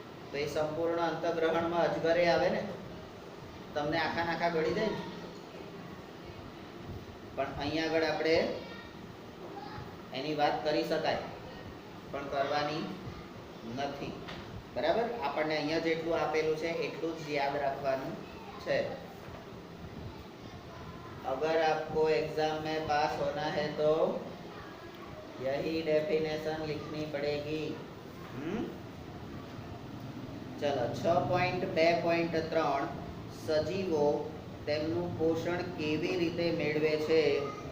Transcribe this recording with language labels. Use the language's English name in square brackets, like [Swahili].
[Gujarati] તો એ સંપૂર્ણ અંતઃગ્રહણમાં અજગરે આવે ને, તમને આખા ગળી જાય ને. પણ અહીંયા આગળ આપણે એની વાત કરી શકાય પણ કરવાની નથી, બરાબર. આપણને અહીંયા જેટલું આપેલું છે એટલું જ યાદ રાખવાનું છે. [Hindi] अगर आपको एग्जाम में पास होना है तो यही डेफिनेशन लिखनी पड़ेगी. [Gujarati] चलो 6.2.3 સજીવો તેમનું પોષણ કેવી રીતે મેળવે છે?